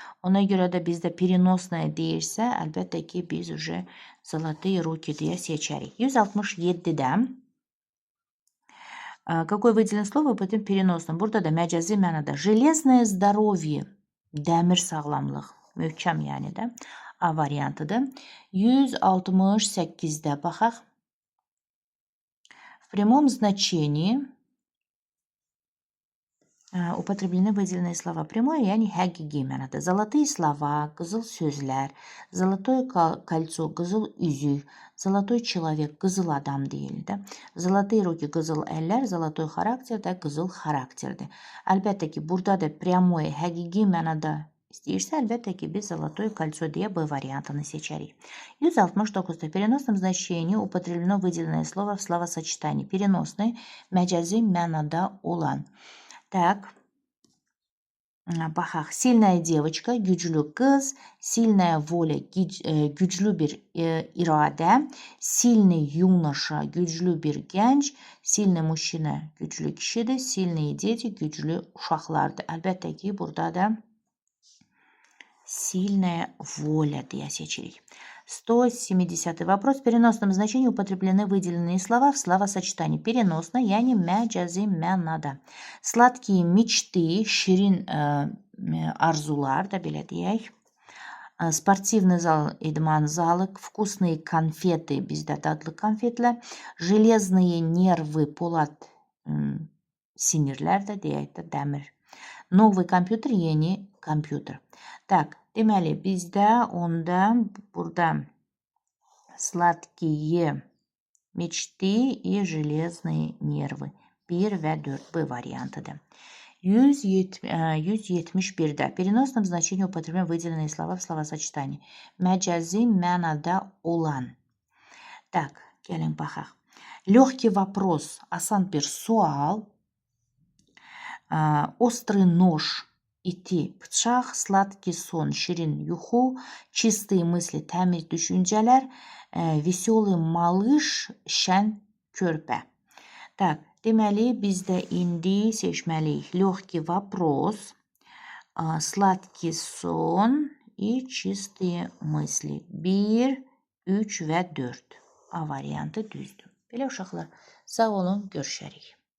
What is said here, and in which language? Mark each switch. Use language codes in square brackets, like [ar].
[az] Ona görə də bizdə переносная deyirsə, əlbəttə ki, biz [ru] уже золотые руки [az] deyə seçərik. 167-də [ru] какое выделенное слово потом переносном? [az] Burada da məcazi mənada [ru] железное здоровье, [az] dəmir sağlamlıq, möhkəm yəni də A variantıdır. 168-də baxaq. [ru] В прямом значении употреблены выделенные слова. Прямое, [az] yəni həqiqi mənada. [ru] Золотые слова, [az] qızıl sözlər, [ru] золотое кольцо, [az] qızıl üzük, [ru] золотой человек, [az] qızıl adam deyildi. [ru] Золотые руки, [az] qızıl əllər, [ru] золотой [az] xarakter də qızıl xarakterdir. Əlbəttə ki, burada da [ru] прямое, [az] həqiqi mənada istəyirsə, əlbəttə ki, biz [ru] золотое кольцо [az] deyə B variantını seçərik. 169-da [ru] в переносном значении употреблено выделенное слово в словосочетании. Переносный, [az] məcazi mənada olan. [ru] Так, [az] baxaq. [ru] Сильная девочка, [az] güclü qız, [ru] сильная воля, [az] güclü bir iradə, [ru] сильный юноша, [az] güclü bir gənc, [ru] сильный мужчина, [az] güclü kişidir, [ru] сильные дети, [az] güclü uşaqlardır. Əlbəttə ki, burada da [ru] сильная воля [az] deyə seçirik. [ru] 170 вопрос. В переносном значении употреблены выделенные слова в словосочетании. Переносно, [az] yani məcazi mənada. [ru] Sladkие мечты, [az] şirin arzular da belə deyək. [ru] Спортивный зал, [az] idman zalı, [ru] вкусные конфеты, [az] bizdə dadlı konfetlər. [ru] Железные нервы, [az] polad sinirlər də deyək də dəmir. [ru] Новый компьютер, [az] yeni kompüter. [ru] Так, [az] deməli, bizdə onda burada [ru] sladkие мечты и железные нервы [az] 1 və 4 B variantıdır. 171-də [ru] в переносном значении употребляем выделенные слова в словосочетании. [az] Məcazi mənada olan. [ru] Так, [az] gəlin baxaq. [ru] Легкий вопрос, [az] asan bir sual. [ru] Острый нож, [az] iti, bıçaq, [ru] sladkий сон, [az] şirin yuxu, [ru] чистые мысли, [az] təmiz düşüncələr, [ru] веселый малыш, [az] şən körpə. [ru] Так, [az] deməli, bizdə indi seçməliyik. [ru] Легкий вопрос, sladkий сон и чистые мысли. [az] 1, 3 və 4. A variantı düzdür. Belə uşaqlar, sağ olun, görüşərik.